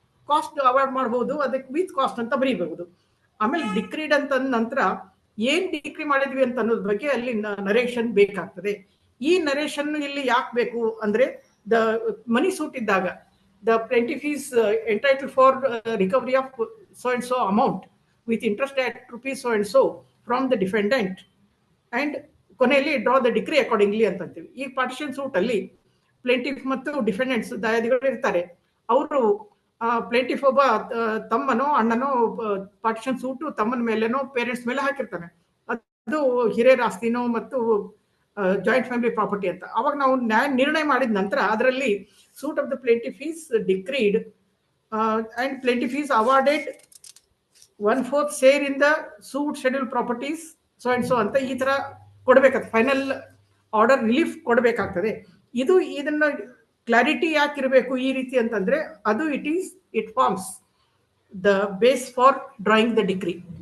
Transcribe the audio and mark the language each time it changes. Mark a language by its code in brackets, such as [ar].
[kn] Cost award ಮಾಡಬಹುದು, ಅದಕ್ಕೆ with cost ಅಂತ ಬರೀಬಹುದು. ಆಮೇಲೆ ಡಿಕ್ರೀಡ್ ಅಂತ ನಂತರ ಏನ್ ಡಿಕ್ರಿ ಮಾಡಿದ್ವಿ ಅಂತ ಅನ್ನೋದ್ರ ಬಗ್ಗೆ ಅಲ್ಲಿ ನರೇಷನ್ ಬೇಕಾಗ್ತದೆ. ಈ ನರೇಷನ್ ಇಲ್ಲಿ ಯಾಕೆ ಬೇಕು ಅಂದ್ರೆ, [en] the money suit ಇದ್ದಾಗ the plaintiff is entitled for recovery of so and so amount with interest at rupees so and so from the defendant and ಕೊನೆಯಲ್ಲಿ draw the decree accordingly [kn] ಅಂತ ಅಂತೀವಿ. ಈ ಪಾರ್ಟಿಷನ್ ಸೂಟ್ ಅಲ್ಲಿ plaintiff ಮತ್ತು defendants ದಯಾದಿಗಳು ಇರ್ತಾರೆ. ಅವರು plaintiff ಒಬ್ಬ ತಮ್ಮನೋ ಅಣ್ಣನೋ partition suit ತಮ್ಮನ ಮೇಲೆನೋ ಪೇರೆಂಟ್ಸ್ ಮೇಲೆ ಹಾಕಿರ್ತಾನೆ. ಅದು ಹಿರಿಯರ ಆಸ್ತಿನೋ ಮತ್ತು ಜಾಯಿಂಟ್ ಫ್ಯಾಮಿಲಿ ಪ್ರಾಪರ್ಟಿ ಅಂತ. ಅವಾಗ ನಾವು ನ್ಯಾಯ ನಿರ್ಣಯ ಮಾಡಿದ ನಂತರ ಅದರಲ್ಲಿ [en] suit of the plaintiff is decreed and plaintiff is awarded 1/4 share in the suit scheduled properties so and so [kn] ಅಂತ ಈ ತರ ಕೊಡಬೇಕಾಗ್ತದೆ. ಫೈನಲ್ ಆರ್ಡರ್ ರಿಲೀಫ್ ಕೊಡಬೇಕಾಗ್ತದೆ. ಇದನ್ನ ಕ್ಲಾರಿಟಿ ಯಾಕಿರಬೇಕು ಈ ರೀತಿ ಅಂತಂದ್ರೆ, ಅದು [en] It forms the base for drawing the decree.